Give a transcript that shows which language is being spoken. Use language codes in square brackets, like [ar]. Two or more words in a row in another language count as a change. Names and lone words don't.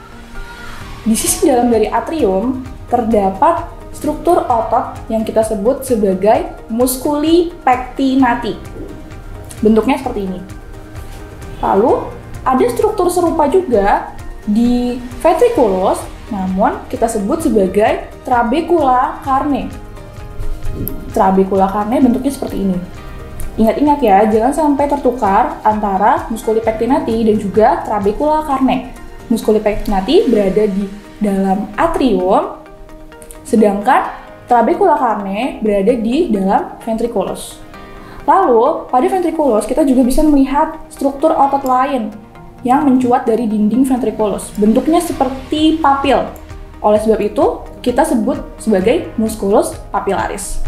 [id] Di sisi dalam dari atrium, terdapat struktur otot yang kita sebut sebagai [la] musculi pectinati. [id] Bentuknya seperti ini. Lalu, ada struktur serupa juga di ventriculus namun kita sebut sebagai [la] trabecula carne. Trabecula carne [id] bentuknya seperti ini. Ingat-ingat ya, jangan sampai tertukar antara [la] musculi pectinati [id] dan juga [la] trabecula carne. Musculi pectinati [id] berada di dalam atrium, sedangkan [la] trabecula carne [id] berada di dalam ventriculus. Lalu, pada ventriculus kita juga bisa melihat struktur otot lain yang mencuat dari dinding ventriculus. Bentuknya seperti papil. Oleh sebab itu, kita sebut sebagai [la] musculus papillaris.